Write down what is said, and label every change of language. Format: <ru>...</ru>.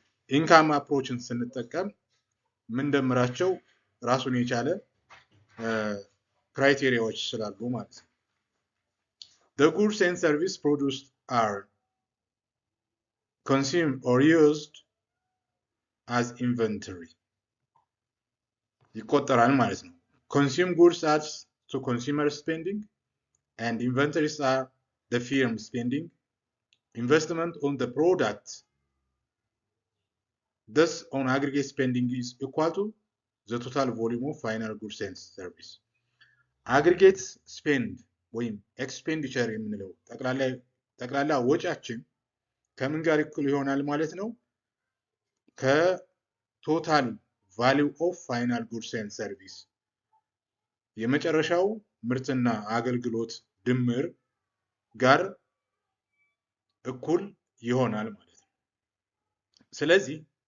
<am>ኢንካም አፕሮችን ስንጠቀም ምንደምራቸው ራሱን የቻለ ክራይቴሪያዎች ስላሉ ማለት ነው።</am> <en>The goods and service produced are consumed or used as inventory</en> <am>ይቆጠራል ማለት ነው።</am> <en>Consumed goods adds to consumer spending and inventories are the firm spending. Investment on the product, thus on aggregate spending, is equal to the total volume of final goods and service.</en> <am>Aggregate spend ወይም expenditure የምንለው ጠቅላላ ወጪያችን ከምን ጋር እኩል ይሆናል ማለት ነው? ከቶታል</am> <en>value of final goods and service</en> <am>የመጨረሻው ምርትና አገልግሎት ድምር ጋር እኩል ይሆናል ማለት ነው። ስለዚህ</am>